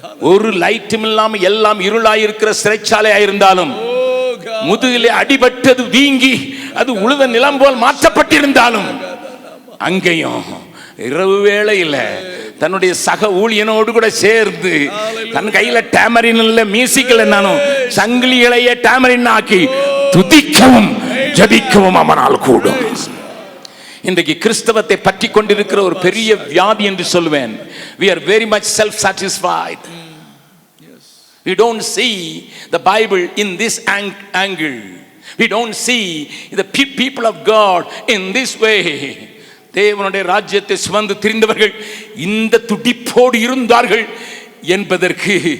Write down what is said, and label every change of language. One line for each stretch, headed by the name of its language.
Tamil: ஒரு லைட்டும் இல்லாமல் எல்லாம் இருளாயிருக்கிற சிறைச்சாலை ஆயிருந்தாலும், முதுகிலே அடிபட்டது வீங்கி அது உழுத நிலம் போல் மாற்றப்பட்டிருந்தாலும், அங்கேயும் இரவு வேளையில தன்னுடைய சக ஊழியனோடு கூட சேர்ந்து தன் கையில டேமரின் இல்ல மியூசிக்கல் என்னாலும் சங்கிலிகளையே டேமரின் ஆக்கி துதிக்கவும் ஜபிக்கவும் அவனால் கூடும். இன்றைக்கு கிறிஸ்தவத்தை பற்றி கொண்டிருக்கிற ஒரு பெரிய வியாதி என்று சொல்லுவேன்.
English: We are very much self-satisfied. We don't see the Bible in this angle. We don't see the people of God in this way.
Tamil: தேவனுடைய ராஜ்யத்தை சுமந்து திரிந்தவர்கள் இந்த துடிப்போடு இருந்தார்கள் என்பதற்கு